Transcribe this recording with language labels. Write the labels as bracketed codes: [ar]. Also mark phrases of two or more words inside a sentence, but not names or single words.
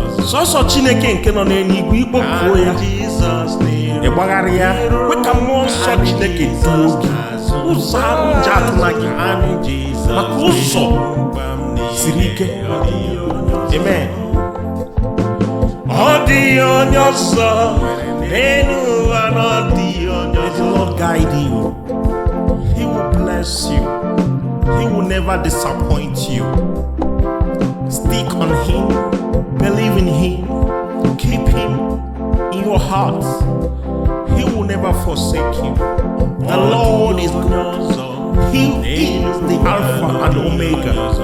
[ig] Sọsọ Chineke nke nọ n'eluigwe, ikpọkuo ya, ị gbagharịa, kwe ka mmụọ nsọ Chineke duo gị. Ụzọ ahụ ji atụla gị, maka ụzọ siri ike. Amen. Ọ dịghị onye ọzọ n'elu ụwa na ọ dịghị onye [en] Let the [ig] ọzọ. [en] Lord guide you. He will bless you. He will never disappoint you. Stick on him. Believe in him. Keep him in your heart. He will never forsake you. The Lord is good. He is the Alpha and Omega.